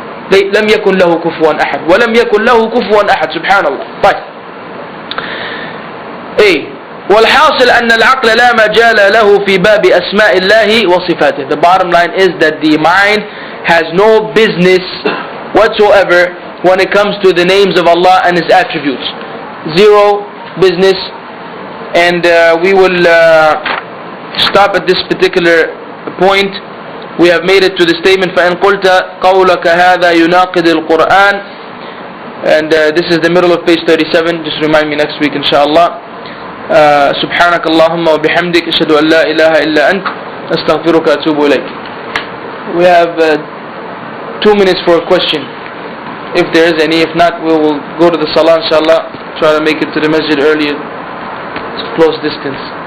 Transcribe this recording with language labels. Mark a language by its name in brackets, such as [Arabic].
[Arabic] لم يكن له كفوا أحد ولم يكن له كفوا أحد. سبحان الله. طيب. والحاصل أن العقل لا مجال له في باب أسماء الله وصفاته. [English] The bottom line is that the mind has no business whatsoever when it comes to the names of Allah and His attributes. Zero business. And we will stop at this particular point. We have made it to the statement [Arabic] فَإِنْ قُلْتَ قَوْلَكَ هَذَا يُنَاقِضِ الْقُرْآنِ, [English] and this is the middle of page 37. Just remind me next week inshallah. [Arabic] سبحانك اللهم وبحمدك أشهد أن لا إله إلا أنت أستغفرك وأتوب إليك. [English] We have 2 minutes for a question, if there is any. If not, we will go to the salah inshallah. Try to make it to the masjid earlier. It's close distance.